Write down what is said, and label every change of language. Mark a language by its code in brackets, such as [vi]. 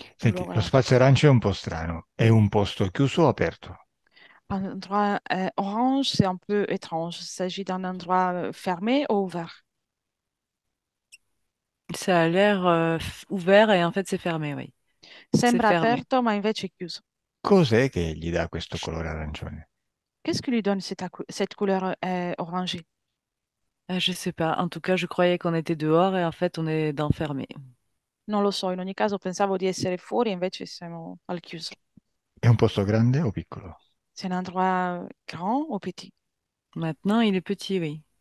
[it] Senti, lo spazio arancio è un po' strano. È un posto chiuso o aperto? [fr] Un endroit orange, c'est un peu étrange. Il s'agit d'un endroit fermé ou ouvert. Ça a l'air ouvert et en fait c'est fermé, oui. C'est [it] Sembra [fr] fermé. [it] aperto, ma invece è chiuso. Cos'è che gli dà questo colore arancione? [fr] Qu'est-ce qui lui donne cette couleur orangée? Je sais pas. En tout cas, je croyais qu'on était dehors et en fait on est dans fermé. [it] Non lo so, in ogni caso pensavo di essere fuori, invece siamo al chiuso. È un posto grande o piccolo? [fr] C'est un endroit grand ou petit? Maintenant, il est petit, oui.